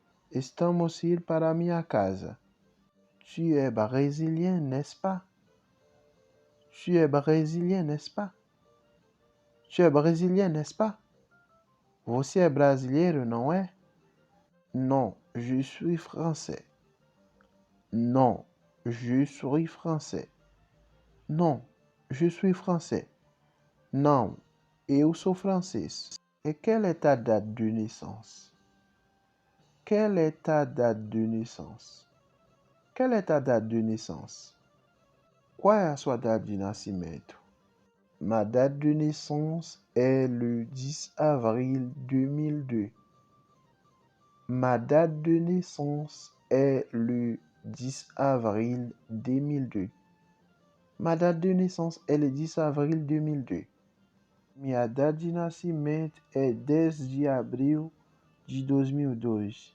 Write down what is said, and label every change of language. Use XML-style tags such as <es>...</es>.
<pt>Estamos ir para minha casa.</pt> <fr>Tu es brésilien, n'est-ce pas? Tu es brésilien, n'est-ce pas? Tu es brésilien, n'est-ce pas?</fr> <pt>Você é brasileiro, não é?</pt> <fr>Non, je suis français. Non, je suis français. Non, je suis français.</fr> <pt>Não, eu sou francês.</pt> <fr>Et quelle est ta date de naissance? Quelle est ta date de naissance? Quelle est ta date de naissance?</fr> <pt>Qual é a sua data de nascimento?</pt> <fr>Ma date de naissance est le 10 avril 2002. Ma date de naissance est le 10 avril 2002. Ma date de naissance est le 10 avril 2002.</fr> <pt>Minha data de nascimento é 10 de abril de 2002.</pt>